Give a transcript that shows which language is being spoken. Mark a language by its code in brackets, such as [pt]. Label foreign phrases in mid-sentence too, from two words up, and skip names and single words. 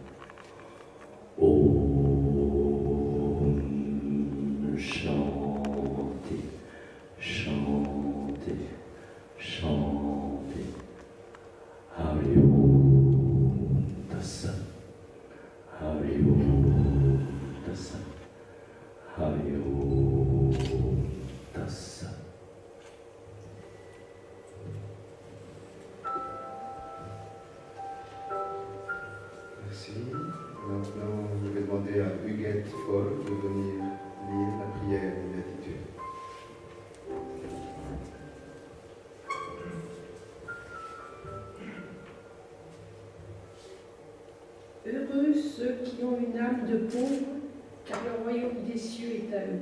[sa] ॐ शान्तिः शान्तिः शान्तिः हरि ॐ तत्सत् हरि ॐ तत्सत् हरि ॐ तत्सत्. [fr] Merci. Maintenant, je vais demander à Huguette Foll de venir lire la prière de béatitude. Heureux ceux qui ont une âme de pauvre, car le royaume des cieux est à eux.